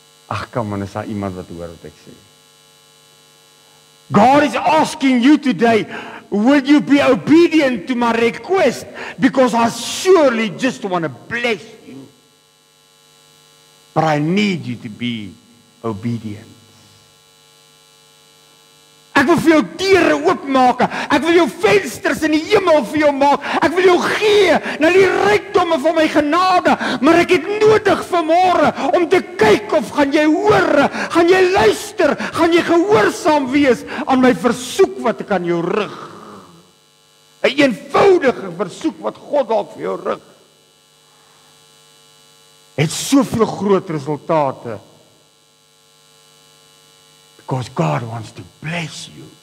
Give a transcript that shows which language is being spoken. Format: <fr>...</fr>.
<af>Ag, kom aan, is daar iemand wat hoor wat ek sê?</af> <en>God is asking you today, will you be obedient to my request? Because I surely just want to bless you. But I need you to be obedience.</en> <af>Ek wil vir jou deure oopmaak. Ek wil jou vensters in die hemel vir jou maak. Ek wil jou gee na die rykdomme van my genade, maar ek het nodig vanmôre om te kyk of gaan jy hoor, gaan jy luister, gaan jy gehoorsaam wees aan my versoek wat ek aan jou rig. 'n eenvoudige versoek wat God dalk vir jou rig, het soveel groot resultate.</af> <en>Because God wants to bless you.</en>